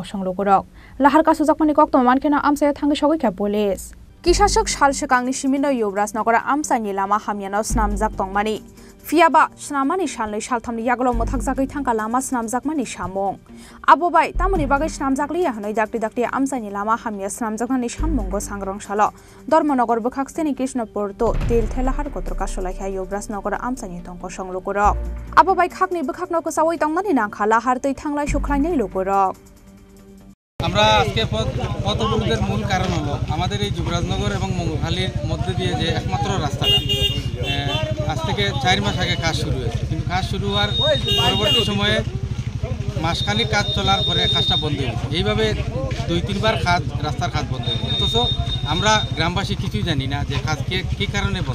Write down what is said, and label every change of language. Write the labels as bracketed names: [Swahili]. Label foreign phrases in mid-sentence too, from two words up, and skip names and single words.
[Kok Borok] songlogorok lahar kasujakmani kokto mankena amsaya thangi sogoi kha police Kishashok shalshakangni shimino yobras nogora amsani lama hamyano snamjak tongmani Fiaba snamani shalnai shalthamni yaglo mothakjakai thangka lama snamjakmani samong abobai tamoni bagai snamjakli hanoi dakti amsani lama hamya snamjaknani shanmungo sangrong salo Dormonogor bakakseni Krishnapur to til thela har kotor kasolai kha yobras nogora amsani tongko songlogorok abobai khakni bkhaknoko sawai tongmani nangkhala har tei thanglai sukhlainai logorok [Bangla] আমরা আজকে পথ অবরোধের মূল কারণ হলো আমাদের এই যুবরাজনগর এবং মঙ্গলখালীর মধ্যে দিয়ে যে একমাত্র রাস্তাটা আজ থেকে 4 মাস আগে কাজ শুরু হয়েছে কিন্তু কাজ শুরু হওয়ার পরবর্তী সময়ে মাসখানেক কাজ চলার পরে কাজটা বন্ধ হয়ে গেছে এইভাবে 2-3 বার রাস্তার কাজ বন্ধ হয়ে গেছে অথচ আমরা গ্রামবাসী কিছুই জানি না যে কাজ কী কারণে বন্ধ